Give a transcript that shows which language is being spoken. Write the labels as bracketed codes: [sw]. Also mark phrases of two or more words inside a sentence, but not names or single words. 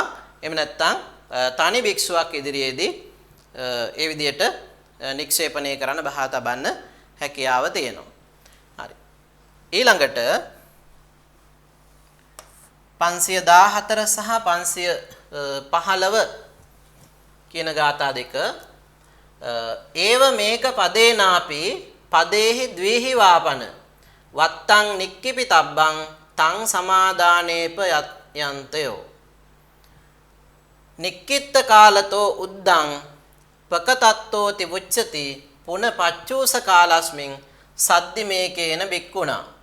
[si] එහෙම නැත්නම් තනි භික්ෂුවක් ඉදිරියේදී ඒ විදිහට නික්ෂේපණය කරන්න, බහා තබන්න හැකියාව තියෙනවා. හරි. ඊළඟට 514 සහ 515 කියන ගාථා දෙක [pi] ඒව මේක පදේනාපි පදේහි ද්විහි වාපන වත්තං නික්කිපිතබ්බං තං සමාදානේප යන්තයෝ නික්කිත්ත කාලතෝ උද්දං පකතත්තෝ තිවුච්චති පුන පච්චූස කාලස්මින් සද්දි මේකේන බික්කුණා.